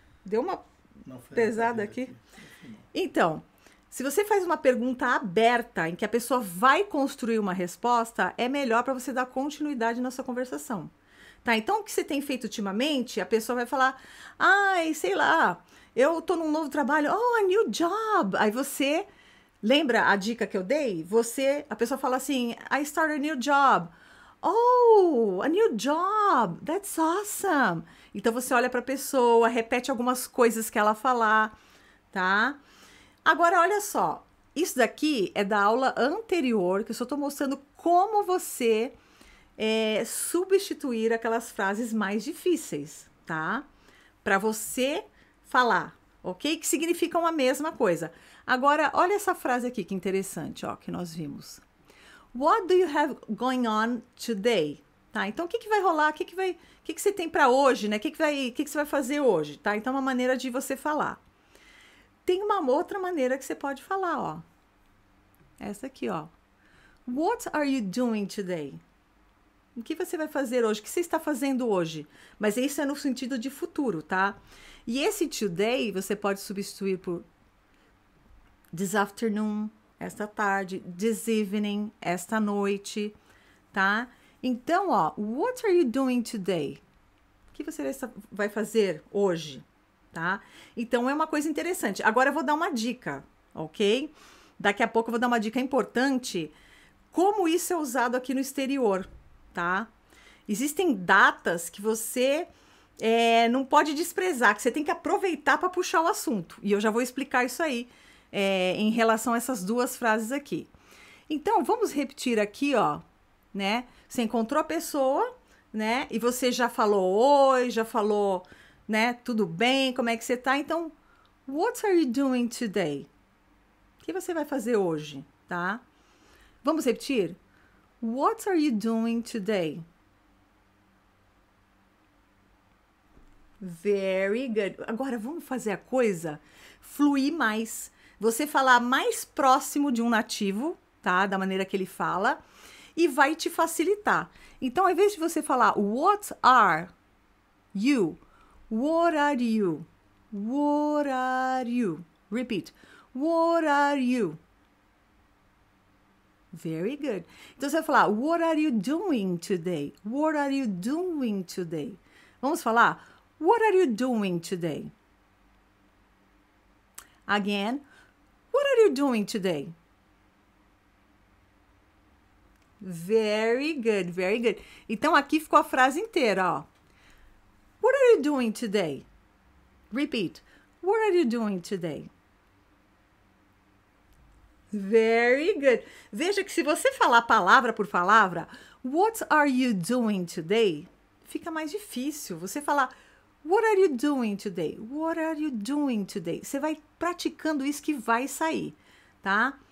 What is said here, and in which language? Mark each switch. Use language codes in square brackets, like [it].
[pt] Deu uma pesada aqui. Então, se você faz uma pergunta aberta, em que a pessoa vai construir uma resposta, é melhor para você dar continuidade na sua conversação. Tá? Então, o que você tem feito ultimamente, a pessoa vai falar, ai, sei lá, eu tô num novo trabalho, [en] oh, a new job. [pt] Aí você, lembra a dica que eu dei? A pessoa fala assim, [en] I started a new job. Oh, a new job, that's awesome. [pt] Então, você olha para a pessoa, repete algumas coisas que ela falar, tá? Agora, olha só, isso daqui é da aula anterior, que eu só estou mostrando como você substituir aquelas frases mais difíceis, tá? Para você falar, ok? Que significam a mesma coisa. Agora, olha essa frase aqui, que interessante, ó, que nós vimos. [en] What do you have going on today? [pt] Tá? Então, o que vai rolar? O que você tem para hoje, né? O que você vai fazer hoje, tá? Então, é uma maneira de você falar. Tem uma outra maneira que você pode falar, ó. Essa aqui, ó. [en] What are you doing today? [pt] O que você vai fazer hoje? O que você está fazendo hoje? Mas isso é no sentido de futuro, tá? E esse today você pode substituir por [en] this afternoon, [pt] esta tarde, [en] this evening, [pt] esta noite, tá? Então, ó, [en] what are you doing today? [pt] O que você vai fazer hoje, tá? Então, é uma coisa interessante. Agora, eu vou dar uma dica, ok? Daqui a pouco eu vou dar uma dica importante, como isso é usado aqui no exterior, tá? Existem datas que você não pode desprezar, que você tem que aproveitar para puxar o assunto. E eu já vou explicar isso aí em relação a essas duas frases aqui. Então, vamos repetir aqui, ó, né? Você encontrou a pessoa, né? E você já falou oi, já falou, né? Tudo bem, como é que você tá? Então, [en] what are you doing today? [pt] O que você vai fazer hoje, tá? Vamos repetir? [en] What are you doing today? Very good. [pt] Agora, vamos fazer a coisa fluir mais. Você falar mais próximo de um nativo, tá? Da maneira que ele fala. E vai te facilitar. Então, ao invés de você falar [en] what are you? What are you? What are you? Repeat. What are you? Very good. [pt] Então, você vai falar, [en] what are you doing today? What are you doing today? [pt] Vamos falar, [en] what are you doing today? Again, what are you doing today? Very good, very good. [pt] Então, aqui ficou a frase inteira, ó. [en] What are you doing today? Repeat. What are you doing today? Very good. [pt] Veja que se você falar palavra por palavra, [en] what are you doing today? [pt] Fica mais difícil. Você falar, [en] what are you doing today? What are you doing today? [pt] Você vai praticando isso que vai sair, tá?